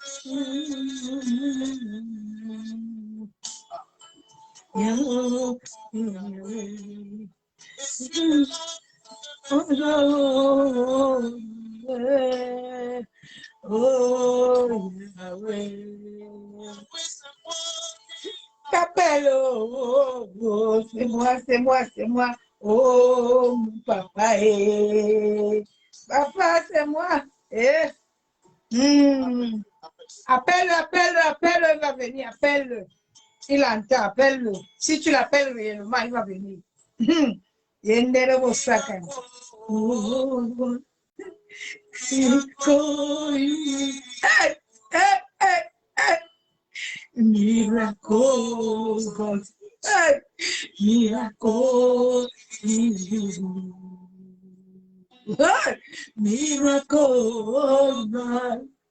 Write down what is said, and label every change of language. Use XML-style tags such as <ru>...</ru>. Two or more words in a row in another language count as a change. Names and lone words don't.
<fr>Oh, Yahweh. T'appelles, oh, oh, c'est moi, c'est moi, c'est moi. Oh, mon papa, papa, c'est moi. Appelle, il va venir, appelle-le. Il entend, appelle-le. Si tu l'appelles réellement, il va venir.</fr> <en>Miracle, God. Hey, miracle. Hey, miracle, God.</en>